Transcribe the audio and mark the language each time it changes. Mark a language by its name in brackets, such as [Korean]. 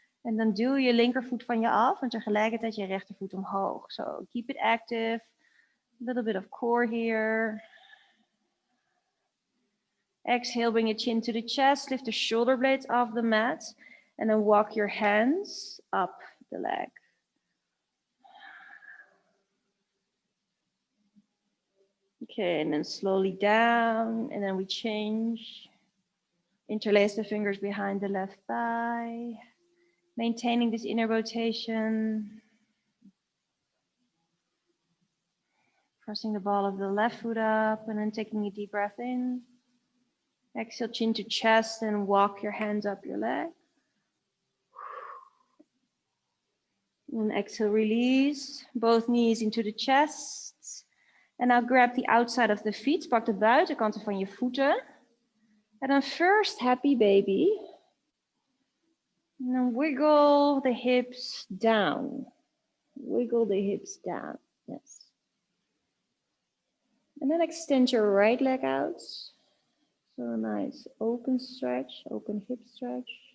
[Dutch] En dan duw je linkervoet van je af en tegelijkertijd je rechtervoet omhoog. [English] So keep it active. A little bit of core here. Exhale, bring your chin to the chest, lift the shoulder blades off the mat, and then walk your hands up the leg. Okay, and then slowly down, and then we change. Interlace the fingers behind the left thigh, maintaining this inner rotation. Pressing the ball of the left foot up, and then taking a deep breath in. Exhale, chin to chest, and walk your hands up your leg. And exhale, release both knees into the chest. En now grab the outside of the feet. [Dutch] Pak de buitenkanten van je voeten. En dan [English] first happy baby. And then wiggle the hips down. Wiggle the hips down. Yes. And then extend your right leg out. So a nice open stretch, open hip stretch.